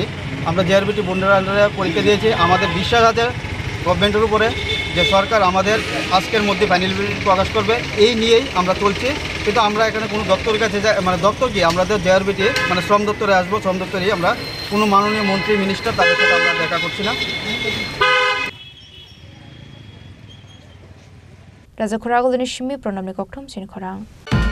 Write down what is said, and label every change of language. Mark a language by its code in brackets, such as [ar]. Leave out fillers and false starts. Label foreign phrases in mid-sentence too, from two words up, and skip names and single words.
[bn] আমরা জেআরবিটি বোর্ডের আন্ডারে পরীক্ষা দিয়েছি। আমাদের বিশ্বাস আছে গভর্নমেন্টের উপরে যে সরকার আমাদের আজকের মধ্যে [en] final merit [bn] প্রকাশ করবে, এই নিয়েই আমরা চলছি। কিন্তু আমরা এখানে কোনো দপ্তরের কাছে মানে দপ্তর কি আমাদের জেআরবিটি মানে শ্রম দপ্তরে আসবো, শ্রম দপ্তরেই আমরা কোনো মাননীয় মন্ত্রী মিনিস্টার তাদের সাথে আমরা দেখা করছি না। [trp] Raja Khoragul ni shimi pronamni kokthom sin khorang